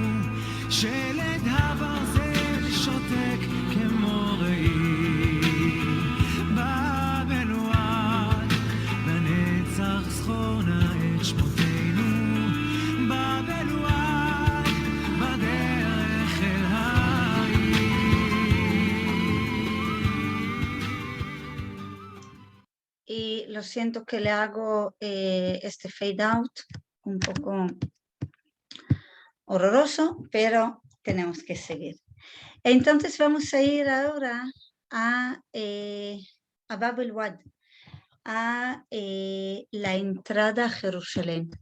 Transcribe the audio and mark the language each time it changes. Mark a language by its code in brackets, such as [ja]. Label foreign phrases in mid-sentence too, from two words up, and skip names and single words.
[he] שלד הברזל שותק כמו ראי. באבל וואד לנצח זכור נא את שמותינו. באבל וואד בדרך אל העיר. [es] Y lo siento que le hago este [en] fade out [es] un poco horroroso, pero tenemos que seguir. Entonces vamos a ir ahora a Babel Wad, a la entrada a Jerusalén.